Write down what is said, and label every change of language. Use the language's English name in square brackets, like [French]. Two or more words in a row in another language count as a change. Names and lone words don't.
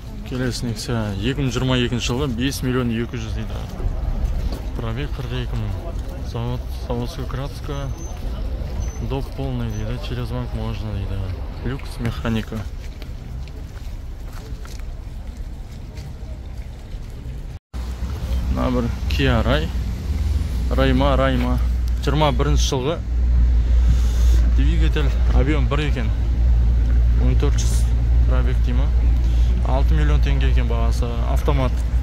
[Kazakh] Келесі Nexia 2022 жылы 5 миллион 200 дейді. [Russian] Пробег 42 000. Заводская краска. Доп полный дейді. Через банк можно дейді. Люкс механика. [Kazakh] Набір Kia Райма 21 жылғы двигатель, объем 1 екен, 1400 пробег дейма, 6 миллион теңге екен бағасы, автомат.